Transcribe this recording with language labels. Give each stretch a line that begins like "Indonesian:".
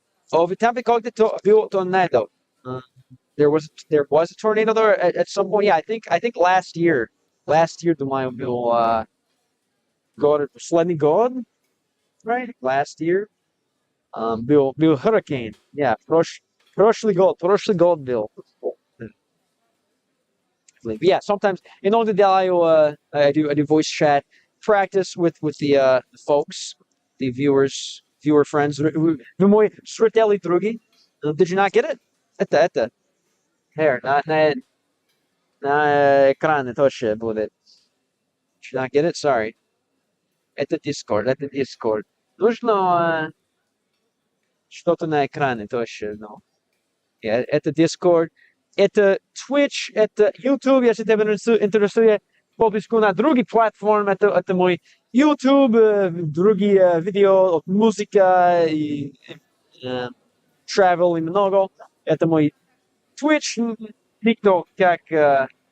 Russian: В Tampa был tornado.
English: There was a tornado there at some point. Yeah, I think last year
Russian: думаю, был последний год,
English: right? Last year, был hurricane.
Russian: Yeah, прошлый год был.
English: Yeah, sometimes I do voice chat, practice with the folks, the viewer friends.
Russian: Вы мой зрители други.
English: Did you not get it?
Russian: Это. Here, на экране тоже будет.
English: Did you not get it? Sorry.
Russian: Это Discord. Нужно что-то на экране тоже, но это Discord, это Twitch, это YouTube, если тебя интересует подписку на другие платформы, это мой YouTube, другие видео, музыка и travel и много, это мой Twitch, TikTok, как